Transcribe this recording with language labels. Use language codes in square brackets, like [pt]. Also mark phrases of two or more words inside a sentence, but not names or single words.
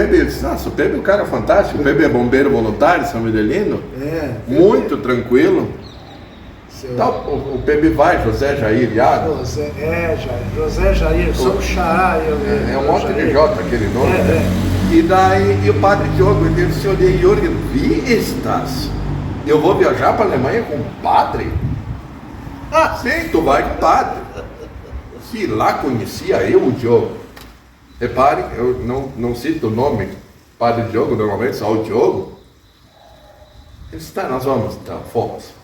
[pt] Eu disse, nossa, o Pepe é um cara fantástico, o Pepe é bombeiro voluntário, São Medelino. Muito tranquilo. Então, o Pepe vai, José Jair Iago. José Jair, sou xará. É um monte de J aquele nome. E daí, o padre Diogo, ele disse, olhei, [de] Jürgen, wie ist das? [pt] Eu vou viajar para a Alemanha com o padre? Sim, tu vai com o padre. Se lá conhecia eu o Diogo. Repare, eu não cito o nome, padre Diogo, normalmente só o Diogo. Ele disse, tá, nós vamos, então, fomos.